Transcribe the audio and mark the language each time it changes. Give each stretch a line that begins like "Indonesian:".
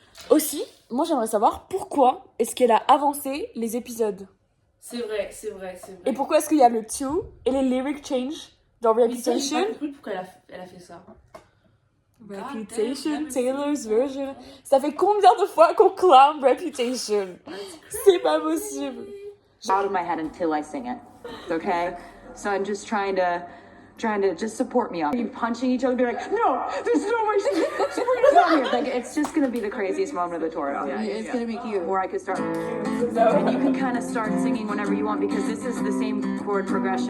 French: Aussi, moi j'aimerais savoir pourquoi est-ce qu'elle a avancé les épisodes. C'est vrai. Et pourquoi est-ce qu'il y a le 2 et les
English: lyric change
French: dans Reputation. J'ai pas compris pourquoi elle a fait ça. Reputation, Taylor's version. Ça fait combien de fois qu'on clame Reputation? C'est pas possible.
English: Out of my head until I sing it. Okay? So I'm just trying to just support me up. Are you punching each other? Be like, no, there's no way Sabrina's out here. Like, it's just gonna be the craziest moment of the tour. It's gonna be cute. Or I could start, and you can kind of start singing whenever you want because this is the same chord progression.